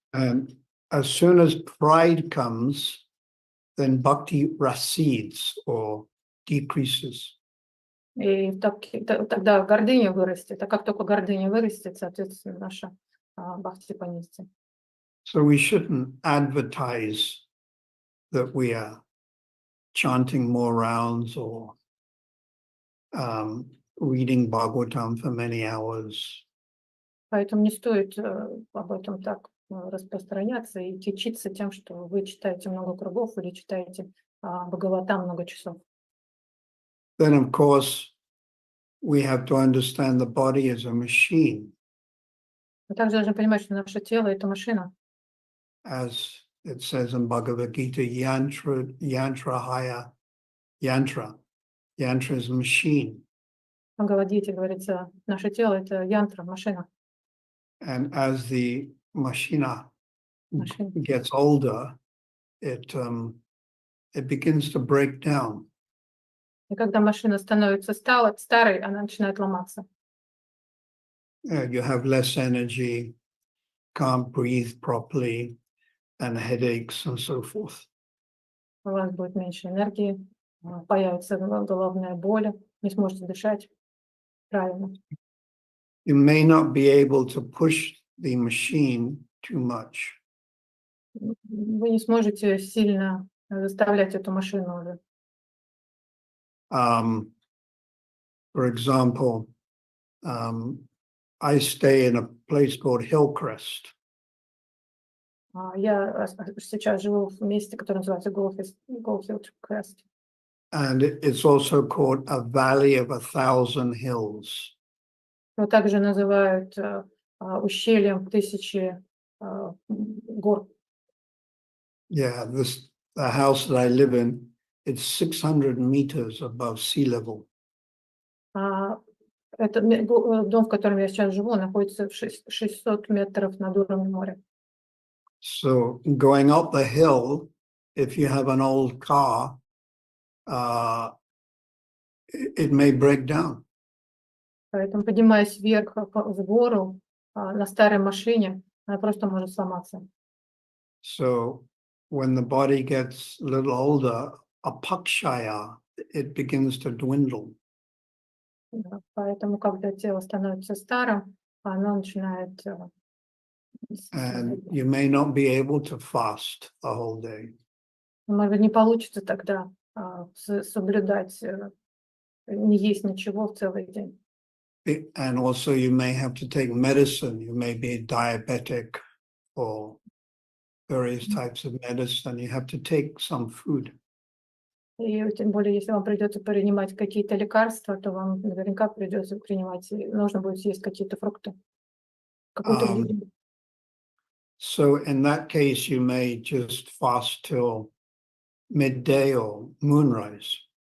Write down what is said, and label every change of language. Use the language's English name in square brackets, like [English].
[English] And as soon as pride comes, then bhakti recedes or decreases. [Russian] И тогда гордыня вырастет, а как только гордыня вырастет, соответственно, наша бхакти понизится. [English] So we shouldn't advertise that we are chanting more rounds or reading Bhagavatam for many hours. [Russian] Поэтому не стоит об этом так распространяться и кичиться тем, что вы читаете много кругов или читаете Бхагаватам много часов. [English] Then, of course, we have to understand the body as a machine. [Russian] Мы также должны понимать, что наше тело – это машина. [English] As it says in Bhagavad Gita, yantra haya yantra. Yantra is a machine. [Russian] В Бхагавад-гите говорится, наше тело – это янтра, машина. [English] And as the machina gets older, it begins to break down. [Russian] И когда машина становится старой, она начинает ломаться. [English] You have less energy, can't breathe properly, and headaches and so forth. [Russian] У вас будет меньше энергии, появится головная боль, не сможете дышать правильно. [English] You may not be able to push the machine too much. [Russian] Вы не сможете сильно заставлять эту машину уже. [English] For example, I stay in a place called Hillcrest. [Russian] Я сейчас живу в месте, которое называется Hillcrest. [English] And it's also called a valley of 1,000 hills. [Russian] Его также называют ущельем 1000 гор. [English] Yeah, the house that I live in, it's 600 meters above sea level. [Russian] дом, в котором я сейчас живу, находится в 600 метров над уровнем моря. [English] So going up the hill, if you have an old car, it may break down. [Russian] Поэтому, поднимаясь вверх в гору на старой машине, она просто может сломаться. [English] So when the body gets a little older, apakshaya, it begins to dwindle. [Russian] Да, поэтому, когда тело становится старым, оно начинает... [English] And you may not be able to fast the whole day. [Russian] Может быть, не получится тогда соблюдать, не есть ничего в целый день. [English] And also you may have to take medicine. You may be diabetic or various types of medicine. You have to take some food. [Russian] И тем более, если вам придется принимать какие-то лекарства, то вам наверняка придется принимать, нужно будет съесть какие-то фрукты, какую-то еду. [English] So in that case, you may just fast till midday or moonrise.